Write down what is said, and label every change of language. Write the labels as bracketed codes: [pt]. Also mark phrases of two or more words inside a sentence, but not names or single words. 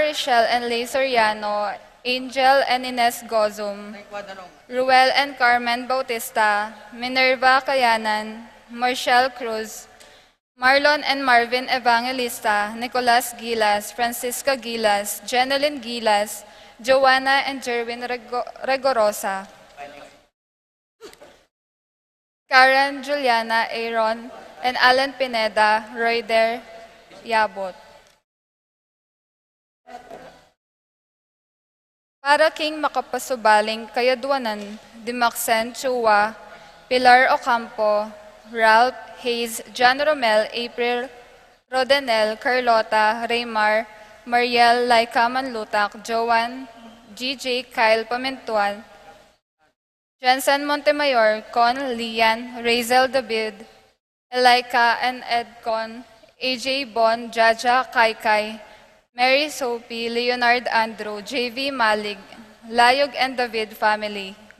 [pam] Richelle and Lay Soriano, Angel and Ines Gozum, Ruel and Carmen Bautista, Minerva Kayanan, Marshall Cruz, Marlon and Marvin Evangelista, Nicolas Gilas, Francisca Gilas, Jeneline Gilas, Joanna and Jerwin Regorosa, Karen, Juliana, Aaron, and Alan Pineda, Royder Yabot. Para king makapasubaling kayadwanan, Dimaksen Chua, Pilar Ocampo, Ralph Hayes, John Romel, April Rodenel, Carlota, Raymar, Mariel, Laika Manlutak, Joan, GJ, Kyle Pamentuan, Jensen Montemayor, Con, Lian, Razel David, Elika and Edcon, AJ Bon, Jaja Kaikai, Mary Sophie, Leonard Andrew, JV Malig, Layog and David family,